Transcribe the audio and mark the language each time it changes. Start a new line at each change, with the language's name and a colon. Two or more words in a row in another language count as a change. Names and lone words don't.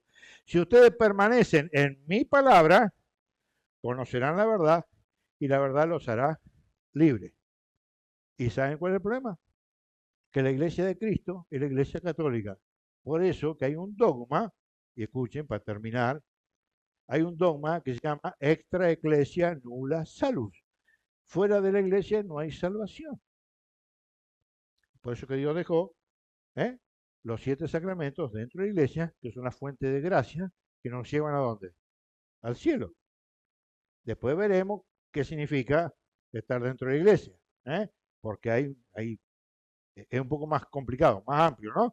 Spanish: Si ustedes permanecen en mi palabra, conocerán la verdad y la verdad los hará libres. ¿Y saben cuál es el problema? Que la Iglesia de Cristo es la Iglesia católica. Por eso que hay un dogma, y escuchen para terminar, hay un dogma que se llama
Latin: extra ecclesia nulla salus.
Spanish: Fuera de la Iglesia no hay salvación. Por eso que Dios dejó los 7 sacramentos dentro de la Iglesia, que son una fuente de gracia, que nos llevan ¿a dónde? Al cielo. Después veremos qué significa estar dentro de la Iglesia, porque es un poco más complicado, más amplio, ¿no?